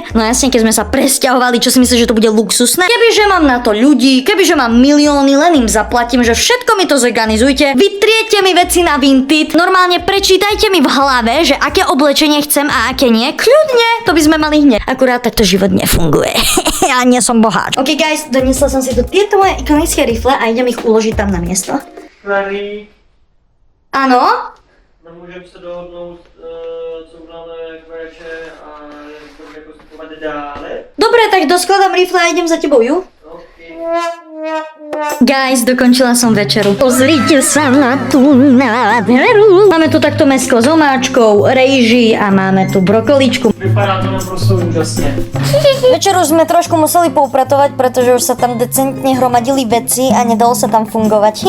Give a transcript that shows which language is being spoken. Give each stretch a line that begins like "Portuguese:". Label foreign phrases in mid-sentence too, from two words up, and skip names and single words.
Slovak: No jasne, keď sme sa presťahovali, čo si myslíš, že to bude luxusné? Kebyže mám na to ľudí, kebyže mám milióny, len im zaplatím, že všetko mi to zorganizujte. Vytriete mi veci na Vinted. Normálne prečítajte mi v hlave, že aké oblečenie chcem a aké nie. Kľudne, to by sme mali hneď. Akurát takto život nefunguje. Ja nie som boháč.
English: OK guys,
Slovak: doniesla som si tu tieto moje ikonické rifle a idem ich uložiť tam na miesto. Mary, Áno?
Czech: nemůžeme se dohodnout, co uděláme k večer a jak budeme postupovat dále.
Slovak: Dobre, tak doskladám rifle a idem za tebou, ju? Guys, dokončila som večeru. Pozrite sa na tú nádheru. Máme tu takto mäsko s omáčkou, rejži a máme tu brokoličku.
Czech: Vypadá to naprosto úžasně.
Slovak: Večeru sme trošku museli poupratovať, pretože už sa tam decentne hromadili veci a nedalo sa tam fungovať.